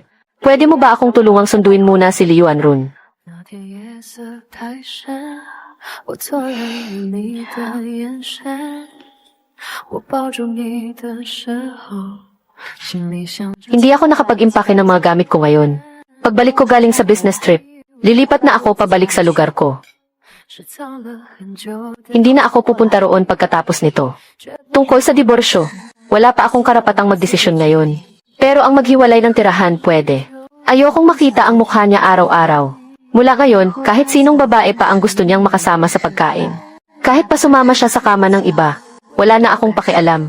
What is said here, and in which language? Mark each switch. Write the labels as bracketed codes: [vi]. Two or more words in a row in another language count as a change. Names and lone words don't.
[tl] Pwede mo ba akong tulungang sunduin muna si Liuan Run? [zh] 那天夜色太深，我错认了你的眼神。我抱住你的时候，心里想着 [tl] Hindi ako nakapag-impake ng mga gamit ko ngayon. Pagbalik ko galing sa [en] business trip, [tl] lilipat na ako pabalik sa lugar ko. [zh] 是藏了很久的 [tl] Hindi na ako pupunta roon pagkatapos nito. Tungkol sa diborsyo, wala pa akong karapatang magdesisyon ngayon. Pero ang maghiwalay ng tirahan pwede. Ayokong makita ang mukha niya araw-araw. Mula ngayon, kahit sinong babae pa ang gusto niyang makasama sa pagkain. Kahit pa sumama siya sa kama ng iba, wala na akong pakialam.